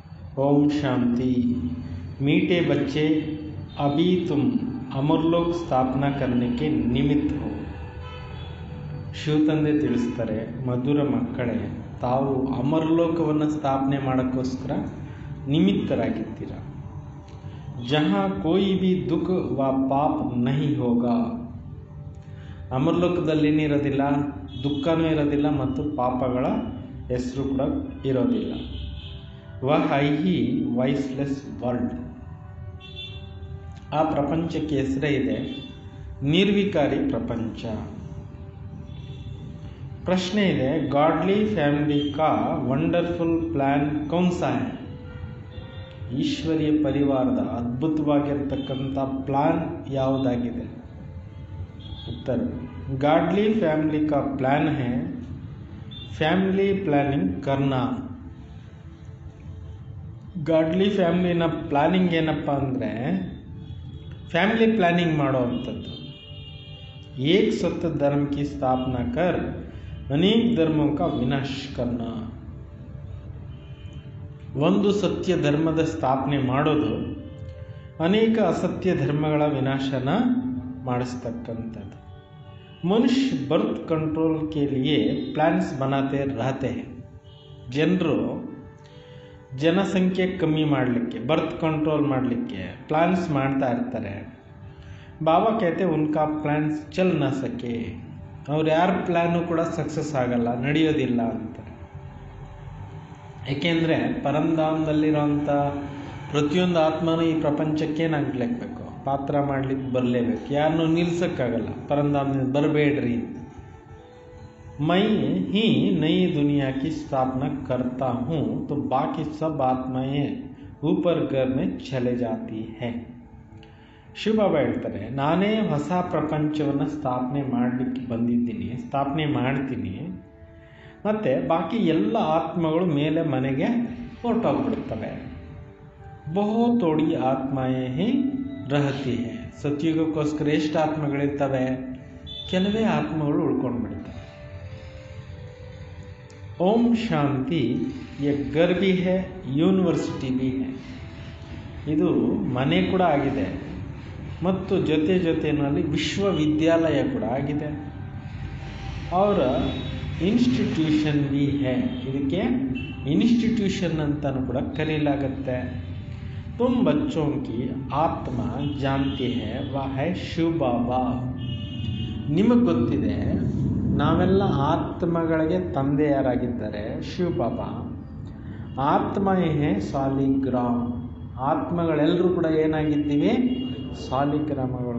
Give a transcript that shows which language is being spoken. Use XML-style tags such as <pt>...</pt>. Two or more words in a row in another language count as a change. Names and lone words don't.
<hi>ओम शांति। मीठे बच्चे, अभी तुम अमरलोक स्थापना करने ನಿಮಿತ್ತ हो।</hi> <kn>ಶಿವತಂದೆ ತಿಳಿಸ್ತಾರೆ, ಮಧುರ ಮಕ್ಕಳೇ, ತಾವು ಅಮರಲೋಕವನ್ನು ಸ್ಥಾಪನೆ ಮಾಡೋಕ್ಕೋಸ್ಕರ ನಿಮಿತ್ತರಾಗಿದ್ದೀರ।</kn> <hi>ಜहाँ कोई भी दुख व पाप नहीं होगा।</hi> <kn>ಅಮರಲೋಕದಲ್ಲಿ ಏನಿರೋದಿಲ್ಲ, ದುಃಖನೂ ಇರೋದಿಲ್ಲ ಮತ್ತು ಪಾಪಗಳ ಹೆಸರು ಕೂಡ ಇರೋದಿಲ್ಲ।</kn> <hi>वह ही</hi> <en>voiceless world,</en> <kn>ಆ ಪ್ರಪಂಚಕ್ಕೆ ಹೆಸರೇ ಇದೆ ನಿರ್ವಿಕಾರಿ ಪ್ರಪಂಚ। ಪ್ರಶ್ನೆ ಇದೆ,</kn> <en>godly family</en> <hi>का</hi> <en>wonderful plan</en> <hi>कौन सा है?</hi> <kn>ಈಶ್ವರೀಯ ಪರಿವಾರದ ಅದ್ಭುತವಾಗಿರ್ತಕ್ಕಂಥ ಪ್ಲಾನ್ ಯಾವುದಾಗಿದೆ? ಉತ್ತರ,</kn> <en>godly family</en> <hi>का प्लान है</hi> <en>family planning</en> <hi>करना।</hi> <en>godly family planning</en> <kn>ಏನಪ್ಪ ಅಂದರೆ</kn> <en>family planning</en> <kn>ಮಾಡೋ ಅಂಥದ್ದು।</kn> <hi>एक सत्य धर्म की स्थापना कर अनेक धर्मों का विनाश करना।</hi> <kn>ಒಂದು ಸತ್ಯ ಧರ್ಮದ ಸ್ಥಾಪನೆ ಮಾಡೋದು ಅನೇಕ ಅಸತ್ಯ ಧರ್ಮಗಳ ವಿನಾಶನ ಮಾಡಿಸ್ತಕ್ಕಂಥದ್ದು।</kn> <hi>ಮನುಷ್ಯ</hi> <en>birth control</en> <hi>के लिए प्लान्स बनाते रहते हैं।</hi> <kn>ಜನರು ಜನಸಂಖ್ಯೆ ಕಮ್ಮಿ ಮಾಡಲಿಕ್ಕೆ,</kn> <en>birth control</en> <kn>ಮಾಡಲಿಕ್ಕೆ ಪ್ಲಾನ್ಸ್ ಮಾಡ್ತಾ ಇರ್ತಾರೆ।</kn> <hi>बाबा कहते उनका प्लान्स चल न सके,</hi> <kn>ಅವ್ರು ಯಾರ ಪ್ಲ್ಯಾನು ಕೂಡ ಸಕ್ಸಸ್ ಆಗಲ್ಲ, ನಡೆಯೋದಿಲ್ಲ ಅಂತ। ಏಕೆಂದರೆ ಪರಂಧಾಮದಲ್ಲಿರೋಂಥ ಪ್ರತಿಯೊಂದು ಆತ್ಮನೂ ಈ ಪ್ರಪಂಚಕ್ಕೆ ಏನಾಗಲೇಬೇಕು, ಪಾತ್ರ ಮಾಡಲಿಕ್ಕೆ ಬರಲೇಬೇಕು, ಯಾರನ್ನೂ ನಿಲ್ಸೋಕ್ಕಾಗಲ್ಲ ಪರಂಧಾಮದಿಂದ ಬರಬೇಡ್ರಿ ಅಂತ।</kn> <hi>मैं ही नई दुनिया की स्थापना करता हूँ तो बाकी सब आत्माएं ऊपर घर में चले जाती हैं।</hi> <kn>ಶಿವಬಾಬಾ ಹೇಳ್ತಾರೆ, ನಾನೇ ಹೊಸ ಪ್ರಪಂಚವನ್ನು ಸ್ಥಾಪನೆ ಮಾಡಲಿಕ್ಕೆ ಬಂದಿದ್ದೀನಿ, ಸ್ಥಾಪನೆ ಮಾಡ್ತೀನಿ, ಮತ್ತು ಬಾಕಿ ಎಲ್ಲ ಆತ್ಮಗಳು ಮೇಲೆ ಮನೆಗೆ ಹೊರಟೋಗ್ಬಿಡ್ತವೆ।</kn> <hi>बहुत थोड़ी आत्माएं ही रहती हैं,</hi> <kn>ಸತ್ಯುಗಕ್ಕೋಸ್ಕರ ಎಷ್ಟು ಆತ್ಮಗಳಿರ್ತವೆ? ಕೆಲವೇ ಆತ್ಮಗಳು ಉಳ್ಕೊಂಡ್ಬಿಡ್ತವೆ। ಓಂ ಶಾಂತಿ,</kn> <hi>ये घर भी है, ಯೂನಿವರ್ಸಿಟಿ भी है।</hi> <kn>ಇದು ಮನೆ ಕೂಡ ಆಗಿದೆ ಮತ್ತು ಜೊತೆಯಲ್ಲಿ ವಿಶ್ವವಿದ್ಯಾಲಯ ಕೂಡ ಆಗಿದೆ। ಅವರ ಇನ್ಸ್ಟಿಟ್ಯೂಷನ್ भी है, ಇದಕ್ಕೆ ಇನ್ಸ್ಟಿಟ್ಯೂಷನ್ ಅಂತಲೂ ಕೂಡ ಕರೆಯಲಾಗುತ್ತೆ।</kn> <hi>तुम बच्चों की आत्मा जानती है वह है ಶಿವ ಬಾಬಾ।</hi> <kn>ನಿಮಗೆ ಗೊತ್ತಿದೆ, ನಾವೆಲ್ಲ ಆತ್ಮಗಳಿಗೆ ತಂದೆಯಾರಾಗಿದ್ದಾರೆ ಶಿವ ಬಾಬಾ। ಆತ್ಮಯೇ ಸಾಲಿಗ್ರಾಮ, ಆತ್ಮಗಳೆಲ್ಲರೂ ಕೂಡ ಏನಾಗಿದ್ದೀವಿ? ಸಾಲಿಗ್ರಾಮಗಳು।</kn>